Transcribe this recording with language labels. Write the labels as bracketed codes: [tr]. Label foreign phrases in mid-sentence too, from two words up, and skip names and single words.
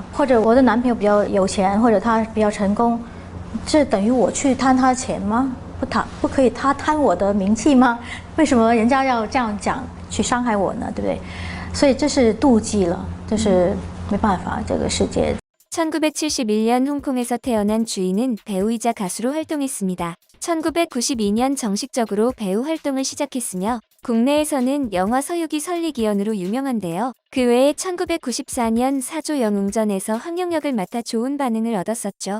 [zh] 或者我的男朋友比较有钱，或者他比较成功，这等于我去贪他的钱吗？不可以他贪我的名气吗？为什么人家要这样讲去伤害我呢？对不对？所以这是妒忌了，这是没办法，这个世界。 [ko] 1971년 홍콩에서 태어난 주인은 배우이자 가수로 활동했습니다. 1992년 정식적으로 배우 활동을 시작했으며 국내에서는 영화 서유기 설리기연으로 유명한데요. 그 외에 1994년 사조 영웅전에서 황영역을 맡아 좋은 반응을 얻었었죠.